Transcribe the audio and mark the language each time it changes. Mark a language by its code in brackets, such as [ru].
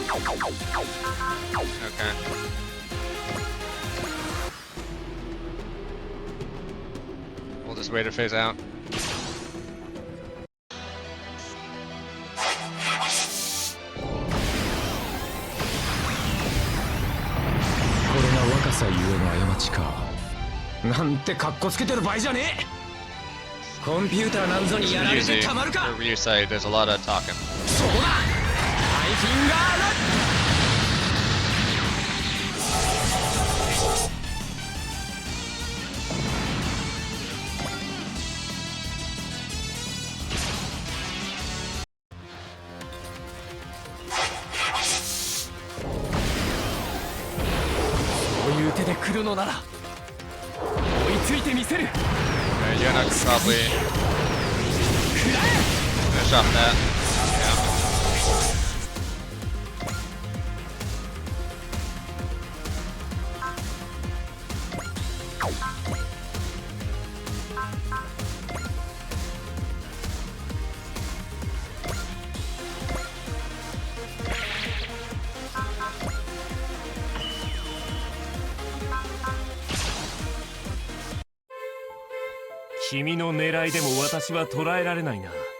[en] Okay. We'll just wait to phase out. [ja] これが若さゆえの過ちかなんてカッコつけてる場合じゃねえコンピューターなんぞにやられてたまるか [en] For Ryu side, there's a lot of talking. [ja] そこだハイフィンガーラッこういう手で来るのなら追いついてみせる。 [en] Yuna could probably finish off that. Yeah. [ja] "君の狙いでも私は捉えられないな。